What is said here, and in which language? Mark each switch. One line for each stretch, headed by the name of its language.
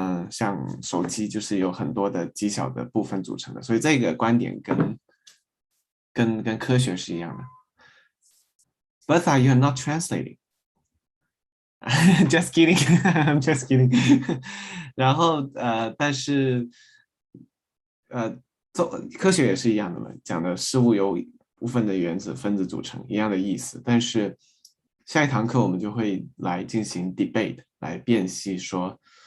Chinese: 像手机就是有很多的极小的部分组成的，所以这个观点跟科学是一样的。
English: Bertha, you are not translating. Just kidding, I'm just kidding.
Chinese: 然后但是科学也是一样的嘛，讲的事物由部分的原子分子组成，一样的意思。但是下一堂课我们就会来进行 debate， 来辨析说。